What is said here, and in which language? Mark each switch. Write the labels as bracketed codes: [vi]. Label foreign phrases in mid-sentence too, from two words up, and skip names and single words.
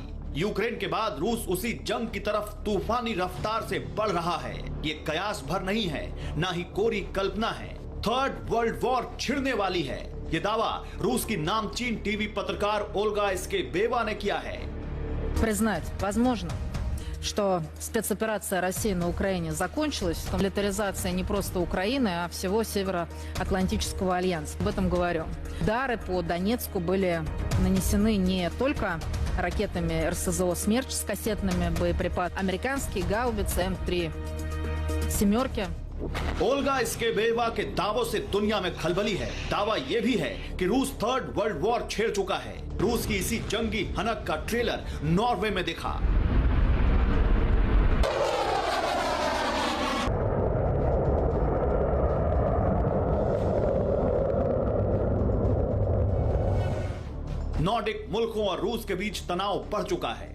[hi] यूक्रेन के बाद रूस उसी जंग की तरफ तूफानी रफ्तार से बढ़ रहा है। ये कयास भर नहीं है, ना ही कोरी कल्पना है। [en] third world war [hi] छिड़ने वाली है। ये दावा रूस की नामचीन टीवी पत्रकार ओल्गा स्केबेवा ने किया है। [ru] Признать возможно, что спецоперация России на Украине закончилась, что милитаризация не просто Украины, а всего Североатлантического альянса. Об этом говорю. Удары по Донецку были нанесены не только ракетами РСЗО «Смерч» с кассетными боеприпасами, американские гаубицы М3 «семерки». [hi] ओल्गा स्केबेवा के दावों से दुनिया में खलबली है। दावा यह भी है कि रूस [en] third world war [hi] छेड़ चुका है। रूस की इसी जंगी हनक का ट्रेलर नॉर्वे में दिखा। नॉर्डिक मुल्कों और रूस के बीच तनाव बढ़ चुका है।